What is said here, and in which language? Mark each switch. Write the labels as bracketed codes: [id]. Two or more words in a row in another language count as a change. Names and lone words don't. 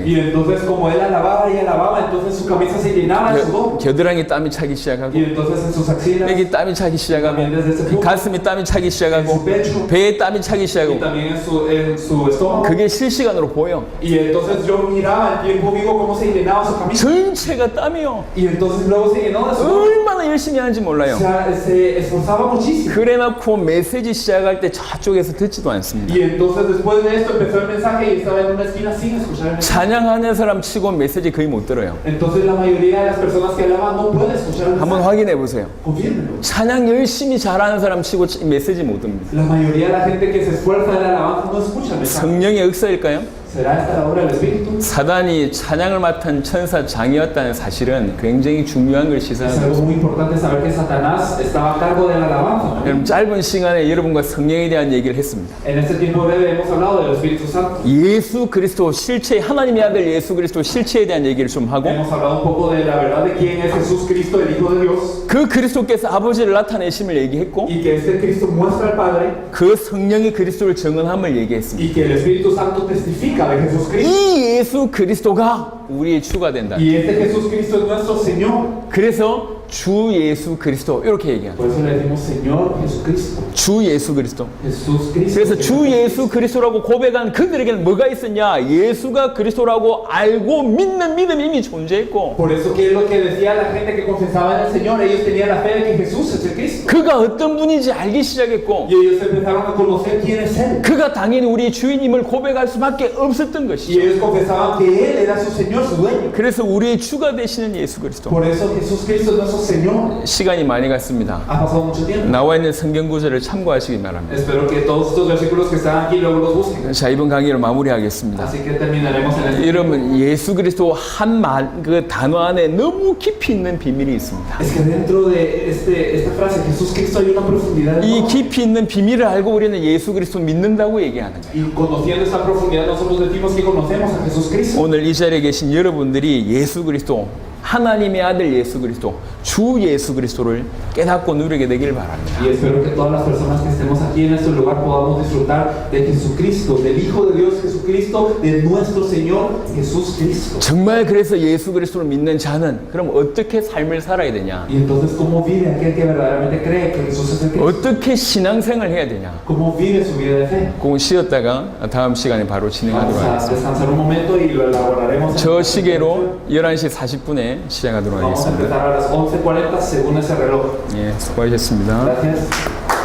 [es] Y entonces como él alababa y alababa, entonces su camisa se llenaba de sudor. [ko] 겨드랑이 땀이 차기 시작하고 [es] Y entonces en sus axilas [ko] 여기 땀이 차기 시작하고 [es] también desde ese punto, [ko] 가슴이 땀이 차기 시작하고 [es] en su pecho [ko] 배에 땀이 차기 [es] y [ko] 시작하고 [es] también en su estómago. [ko] 그게 실시간으로 보여. [es] Y entonces yo miraba en tiempo vivo cómo se llenaba su camisa. [ko] 전체가 땀이요. [es] Y entonces luego se llenó de sudor. [ko] 얼마나 열심히 하는지 몰라요. [es] O sea, se esforzaba muchísimo. [ko] 그래놓고 메시지 시작할 때 저쪽에서 듣지도 않습니다. [es] Y entonces después de esto empezó el mensaje y estaba en una esquina sin escuchar el mensaje. [ko] 찬양하는 사람 치고 메시지 거의 못 들어요. [es] Entonces la mayoría de las personas que alaban no pueden escuchar el [ko] 한번 [es] mensaje. [ko] 확인해 보세요. [es] Confírmenlo. [ko] 찬양 열심히 잘하는 사람 치고 메시지 못 듭니다. [es] La mayoría de la gente que se esfuerza en la alabanza no escucha el mensaje. [ko] 성령의 역사일까요? [es] ¿Será esta la obra del Espíritu? [ko] 사단이 찬양을 맡은 천사 장이었다는 사실은 굉장히 중요한 걸 [es] Es [ko] 시사하고 [es] algo muy importante saber que Satanás estaba a cargo de la alabanza, ¿no? [ko] 여러분 짧은 시간에 여러분과 성령에 대한 얘기를 했습니다. [es] En este tiempo breve hemos hablado del Espíritu Santo. [ko] 예수 그리스도 실체 하나님의 아들 예수 그리스도 실체에 대한 얘기를 좀 하고 [es] Hemos hablado un poco de la verdad de quién es Jesús Cristo, el Hijo de Dios, [ko] 그 그리스도께서 아버지를 나타내심을 얘기했고 [es] y que este Cristo muestra al Padre, [ko] 그 성령이 그리스도를 증언함을 얘기했습니다. [es] y que el Espíritu Santo testifica de Jesús Cristo. [ko] 이 예수 그리스도가 우리의 주가 된다. [es] Y este Jesús Cristo es nuestro Señor. [ko] 그래서 주 예수 그리스도 이렇게 얘기합니다. [es] Por eso le decimos Señor Jesucristo. [ko] 주 예수 그리스도. [es] Jesús Cristo. [ko] 그래서 주 예수 그리스도라고 고백한 그들에게는 뭐가 있었냐? 예수가 그리스도라고 알고 믿는 믿음이 이미 존재했고 [es] Por eso que es lo que decía la gente que confesaba en el Señor, ellos tenían la fe de que Jesús es el Cristo. [ko] 그가 어떤 분인지 알기 시작했고 [es] Y ellos empezaron a conocer quién es Él. [ko] 그가 당연히 우리 주인임을 고백할 수밖에 없었던 [es] Y [ko] 것이죠. [es] ellos confesaban que Él era su Señor, su dueño. [ko] 그래서 우리의 주가 되시는 예수 그리스도. [es] Por eso Jesús Cristo es nuestro Señor. [ko] 시간이 많이 갔습니다. [es] Ha pasado mucho tiempo. [ko] 나와 있는 성경 구절을 참고하시기 바랍니다. [es] Espero que todos estos versículos que están aquí luego los busquen. [ko] 자, 이번 강의를 마무리하겠습니다. [es] Así que terminaremos en este. [ko] 여러분, 예수 그리스도 한 그 단어 안에 너무 깊이 있는 비밀이 있습니다. [es] Es que dentro de esta frase, Jesús Cristo, hay una profundidad. [ko] 이 [es] enorme. [ko] 깊이 있는 비밀을 알고 우리는 예수 그리스도 믿는다고 얘기하는 거예요. [es] Y conociendo esta profundidad, nosotros decimos que conocemos a Jesús Cristo. [ko] 오늘 이 자리에 계신 여러분들이 예수 그리스도, 하나님의 아들 예수 그리스도, 주 예수 그리스도를 깨닫고 누리게 되길 바랍니다. [es] Y espero que todas las personas que estemos aquí en este lugar podamos disfrutar de Jesucristo, del Hijo de Dios Jesucristo, de nuestro Señor Jesús Cristo. [ko] 정말 그래서 예수 그리스도를 믿는 자는 그럼 어떻게 삶을 살아야 되냐? [es] Y entonces, ¿cómo vive aquel que verdaderamente cree que Jesús es el Cristo? [ko] 어떻게 신앙생활을 해야 되냐? [es] ¿Cómo vive su vida de fe? [ko] 그건 쉬었다가 다음 시간에 바로 진행하도록 [es] Vamos a [ko] 하겠습니다. [es] descansar un momento y lo elaboraremos. [ko] 저 시계로 11시 40분에 시작하도록 [es] Vamos a [ko] 하겠습니다. [es] empezar a las 11:40 según ese reloj. [ko] 예, 수고하셨습니다. [es] Gracias.